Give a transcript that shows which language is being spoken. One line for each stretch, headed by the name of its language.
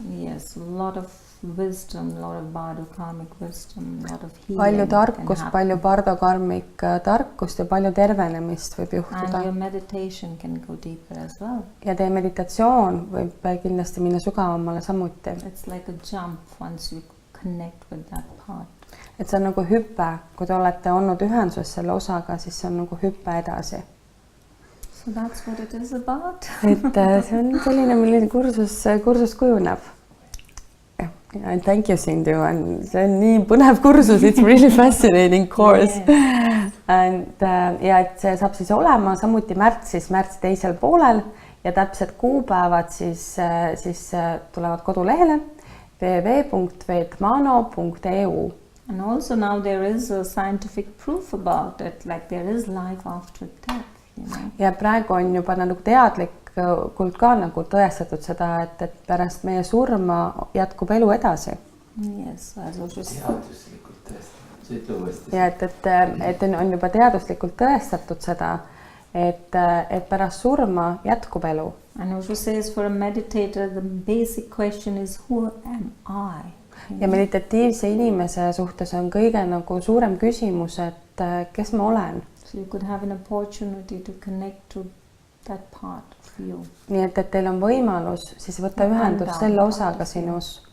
English: Yes, a lot of wisdom, a lot of bardo-karmic wisdom, a lot of healing.
Estonian: Palju tarkust, palju bardo-karmik tarkust ja palju tervenemist võib juhtuda.
English: And your meditation can go deeper as well.
Estonian: Ja teie meditatsioon võib kindlasti minna sügavamale samuti.
English: It's like a jump once you connect with that part.
Estonian: Et see on nagu hüpe, kui te olete olnud ühenduses selle osaga, siis see on nagu hüpe edasi.
English: So that's what it is about.
Estonian: Et see on selline, milline kursus kujuneb.
English: And thank you, Sindhu.
Estonian: See on nii põnev kursus,
English: it's really fascinating course. Yes.
Estonian: And, ja et see saab siis olema samuti märtsi teisel poolel ja täpsed kuupäevad siis tulevad kodulehele www.vedmano.eu.
English: And also now there is a scientific proof about it, like there is life after death, you know.
Estonian: Ja praegu on juba nagu teadlikult ka nagu tõestatud seda, et pärast meie surma jätkub elu edasi.
English: Yes, as also
Estonian: teaduslikult tõestatud. See ütle uuesti. Ja et on juba teaduslikult tõestatud seda, et pärast surma jätkub elu.
English: And also says for a meditator the basic question is who am I?
Estonian: Ja meditatiivse inimese suhtes on kõige nagu suurem küsimus, et kes ma olen.
English: So you could have an opportunity to connect to that part of you.
Estonian: Nii et teil on võimalus siis võtta ühendust selle osaga sinus.